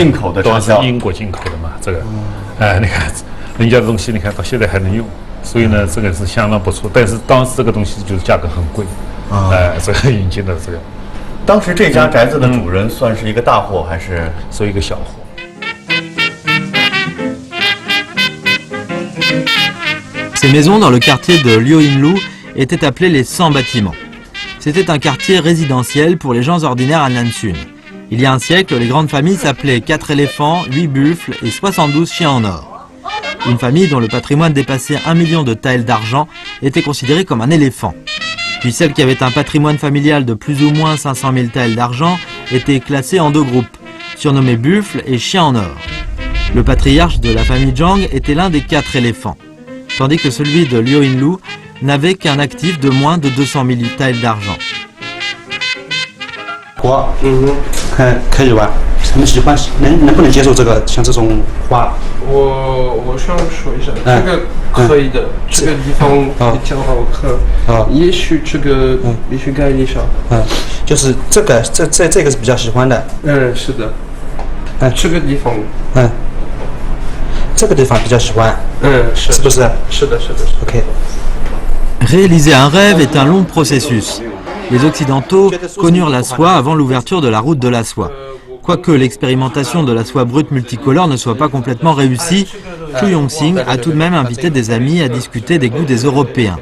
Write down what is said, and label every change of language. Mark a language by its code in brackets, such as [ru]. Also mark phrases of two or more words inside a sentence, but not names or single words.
[zh] 进口的插销，英国进口的嘛，这个，你看人家的东西，你看到现在还能用，所以呢，这个是相当不错。但是当时这个东西就是价格很贵，这个引进的这个。当时这家宅子的主人算是一个大户还是一个小户？ [fr] Ces maisons dans le quartier de Liuhinlu étaient appelées les 100 bâtiments. C'était un quartier résidentiel pour les gens ordinaires à Nansun. Il y a un siècle, les grandes familles s'appelaient 4 éléphants, 8 buffles et 72 chiens en or. Une famille dont le patrimoine dépassait 1 million de taels d'argent était considérée comme un éléphant. Puis celle qui avait un patrimoine familial de plus ou moins 500 000 taels d'argent était classée en 2 groupes, surnommés buffles et chiens en or. Le patriarche de la famille Zhang était l'un des 4 éléphants, tandis que celui de Liuhinlu n'avait qu'un actif de moins de 200 000 taels d'argent. [zh] 可以玩，他们喜欢，能不能接受这个像这种花？我想说一下，这个可以的，这个地方比较好看，也许这个必须改一下。就是这个这个是比较喜欢的。是的。这个地方。这个地方比较喜欢。是不是？是的。 OK。 [fr] Réaliser un rêve est un long processus. Les Occidentaux connurent la soie avant l'ouverture de la route de la soie. Quoique l'expérimentation de la soie brute multicolore ne soit pas complètement réussie, Chu Yongxing a tout de même invité des amis à discuter des goûts des Européens.